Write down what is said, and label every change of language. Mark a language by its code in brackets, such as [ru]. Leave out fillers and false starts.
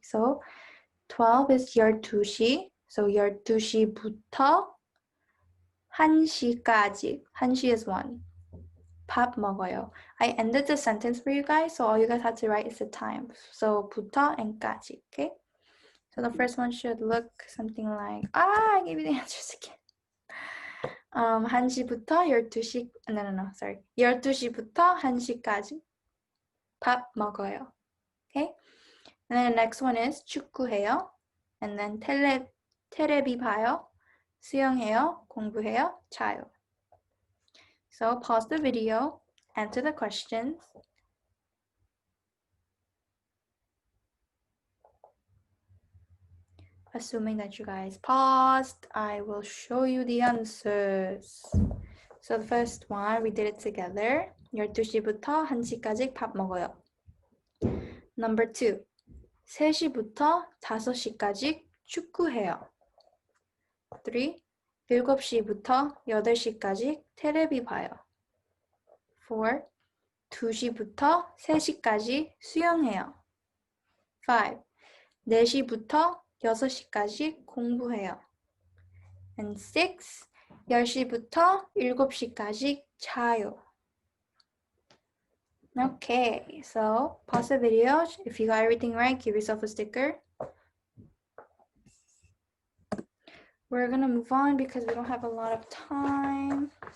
[ko] So 12 is 12시. So 12시부터 1시까지. 1시 is 1. 밥 먹어요. [en] I ended the sentence for you guys, so all you guys have to write is the time. So 부터 and까지, okay? So the first one should look something like, I gave you the answers again. [ko] 1시부터 12시, no, sorry. 12시부터 1시까지 밥 먹어요. [en] Okay? And then the next one is 축구해요. And then [ko] 테레비 봐요. 수영해요. 공부해요. 자요. [en] So pause the video, answer the questions. Assuming that you guys paused, I will show you the answers. So the first one, we did it together. [ko] 12시부터 1시까지 밥 먹어요. [en] Number 2, [ko] 3시부터 5시까지 축구해요. 3, 7시부터 8시까지 테레비 봐요. 4, 2시부터 3시까지 수영해요. 5, 4시부터 6시까지 공부해요. And 6, 10시부터 7시까지 자요. [en] Okay, so pause the video. If you got everything right, give yourself a sticker. We're gonna move on because we don't have a lot of time.